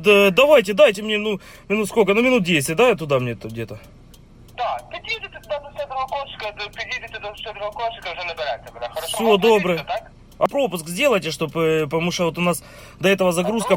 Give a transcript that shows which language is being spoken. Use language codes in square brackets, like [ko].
[ru] Давайте, дайте мне, ну, минут сколько? Ну, минут 10, да, туда мне где-то? Да, подъедете туда до Щедрого Кошика, [uk] підійдете до 62 кошика, вже наберете мене. [ru] Хорошо, [uk] все, добре. [ru] А пропуск сделайте, чтобы, потому что вот у нас до этого загрузка